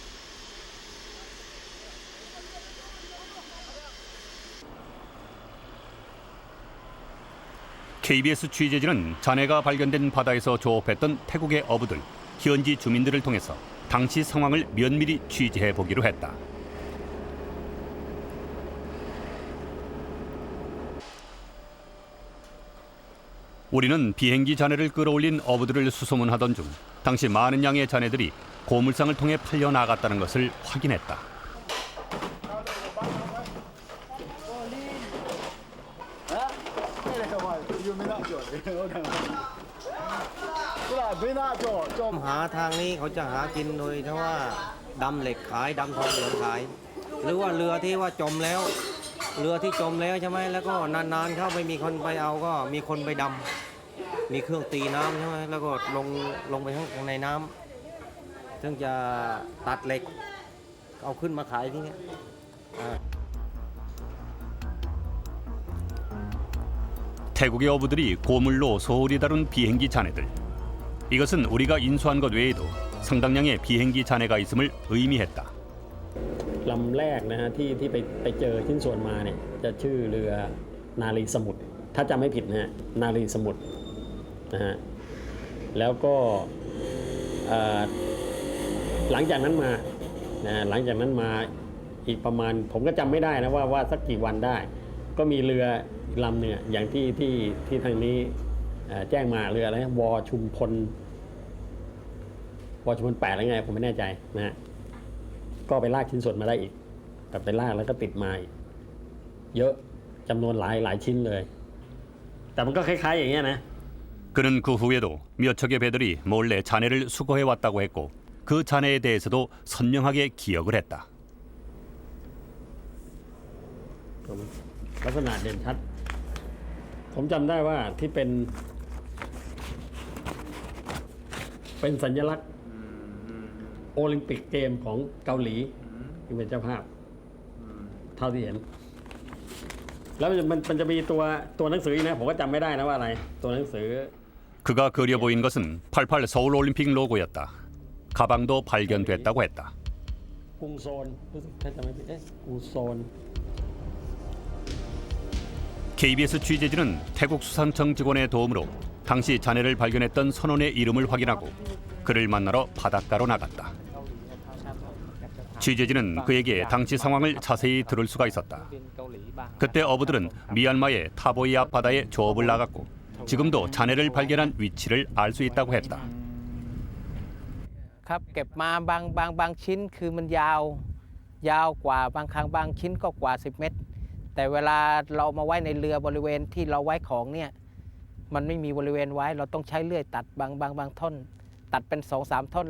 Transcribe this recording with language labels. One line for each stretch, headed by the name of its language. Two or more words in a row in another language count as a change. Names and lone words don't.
Korean: KBS 취재진은 잔해가 발견된 바다에서 조업했던 태국의 어부들, 현지 주민들을 통해서 당시 상황을 면밀히 취재해 보기로 했다. 우리는 비행기 잔해를 끌어올린 어부들을 수소문하던 중 당시 많은 양의 잔해들이 고물상을 통해 팔려 나갔다는 것을 확인했다.
Thai: หาทางนี้เขาจะหากินโดยที่ว่าดำเหล็กขายดำทอง เหลืองขายหรือว่าเรือที่ว่าจมแล้วเรือที่จมแล้วใช่ไหมแล้วก็นานๆเข้าไม่มีคนไปเอาก็มีคนไปดำมีเครื่องตีน้ำใช่ไหมแล้วก็ลงไปข้างในน้ำซึ่งจะตัดเหล็กเอาขึ้นมาขายที่นี่
Korean: 태국의 어부들이 고물로 소홀히 다룬 비행기 잔해들. 이것은 우리가 인수한 것 외에도 상당량의 비행기 잔해가 있음을 의미했다.
Thai: ลำแรกนะฮะที่ไปเจอชิ้นส่วนมาเนี่ยจะชื่อเรือนารีสมุทรถ้าจำไม่ผิดนะฮะนารีสมุทรนะฮะแล้วก็ หลังจากนั้นมาหลังจากนั้นมาอีกประมาณผมก็จำไม่ได้นะว่าสักกี่วันได้ ก็มีเรือลำเนี่ยอย่างที่ทางนี้แจ้งมาเรืออะไรวอชุมพล8อะไรไงผมไม่แน่ใจนะฮะก็ไปลากชิ้นส่วนมาได้อีกแต่ไปลากแล้วก็ติดมาอีกเยอะจำนวนหลายชิ้นเลยแต่มันก็คล้ายๆอย่างเงี้ยนะ
Korean: 그는 그 후에도 몇 척의 배들이 몰래 잔해를 수거해 왔다고 했고 그 잔해에 대해서도 선명하게 기억을 했다.
Thai: ลักษณะเด่นชัดผมจำได้ว่าที่เป็นสัญลักษณ์โอลิมปิกเกมของเกาหลีที่เป็นเจ้าภาพเท่าที่เห็นแล้วมันจะมีตัวหนังสือนะผมก็จำไม่ได้นะว่าอะไรตัวหนังสือ
Korean: 그가 그려 보인 것은 88 서울올림픽 로고였다. 가방도 발견됐다고 했다.
Thai: กรุงโซนรู้สึกถ้าจำไม่ผิดกรุงโซน
Korean: KBS 취재진은 태국 수산청 직원의 도움으로 당시 잔해를 발견했던 선원의 이름을 확인하고 그를 만나러 바닷가로 나갔다. 취재진은 그에게 당시 상황을 자세히 들을 수가 있었다. 그때 어부들은 미얀마의 타보이 앞바다에 조업을 나갔고 지금도 잔해를 발견한 위치를 알 수 있다고 했다.
Thai: ครับเก็บมาบางชิ้นคือมันยาวกว่าบางครั้งบางชิ้นก็กว่า10 เมตรแต่เวลาเรามาไว้ในเรือบริเวณที่เราไว้ของเนี่ยมันไม่มีบริเวณไว้เราต้องใช้เลื่อยตัดบางท่อนตัดเป็น2-3 ท่อน